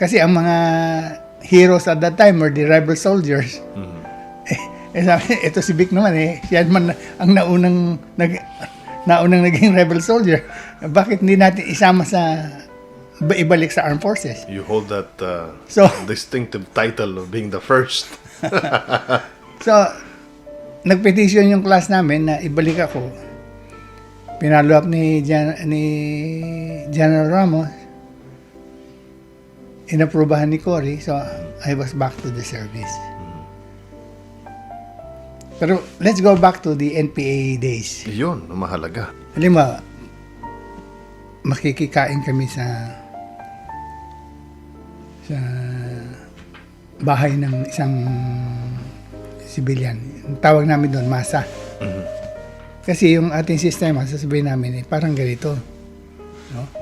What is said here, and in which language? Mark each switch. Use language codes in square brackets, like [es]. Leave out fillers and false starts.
[tl] Kasi ang mga [en] heroes at that time were the rebel soldiers. [tl] Sabi, ito si Vic naman siya naman ang naunang naging rebel soldier. Bakit hindi natin isama sa ibalik sa armed forces? [en] You hold that So, distinctive title of being the first. [tl] So, nagpetition yung class namin na ibalik ako. Pinalo up ni General Ramos. Inaprubahan ni Cory. [en] So, I was back to the service. Pero, let's go back to the NPA days. [tl] Yun, mahalaga. Halimbawa, makikikain kami sa bahay ng isang civilian. Tawag namin doon, masa. Kasi yung ating sistema, sasabihin namin, parang ganito. No?